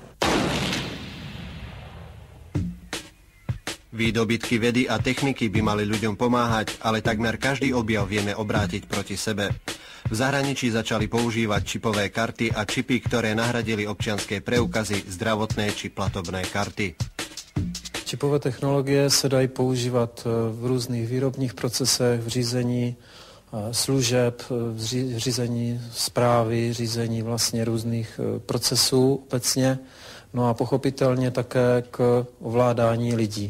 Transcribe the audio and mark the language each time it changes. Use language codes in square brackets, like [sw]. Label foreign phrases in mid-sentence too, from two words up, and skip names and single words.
[sk] Výdobytky vedy a techniky by mali ľuďom pomáhať, ale takmer každý objav vieme obrátiť proti sebe. V zahraničí začali používať čipové karty a čipy, ktoré nahradili občianske preukazy, zdravotné či platobné karty. [cs] Čipové technologie se dají používat v různých výrobních procesech, v řízení služeb, v řízení správy, řízení vlastně různých procesů obecně, no a pochopitelně také k ovládání lidí.